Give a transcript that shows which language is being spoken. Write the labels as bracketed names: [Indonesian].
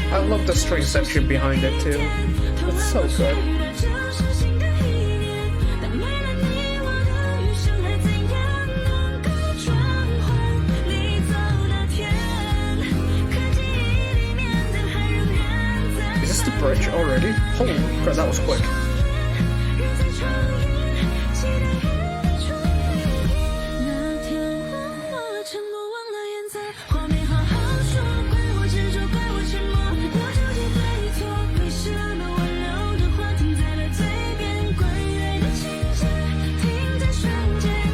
[English] I love the string section behind it too. It's so good. [Chinese] 就是新的一年，但为了你，我的余生还怎样能够转换你走那天？可记忆里面的海仍然在。 [English] Is this the bridge already? Holy crap, that was quick. [Chinese] 人在窗沿，期待雨的春天。那天我忘了承诺，忘了原则，话没好好说，怪我执着，怪我沉默，要究竟对错？为什么温柔的话停在了嘴边，关于爱的情节停在瞬间？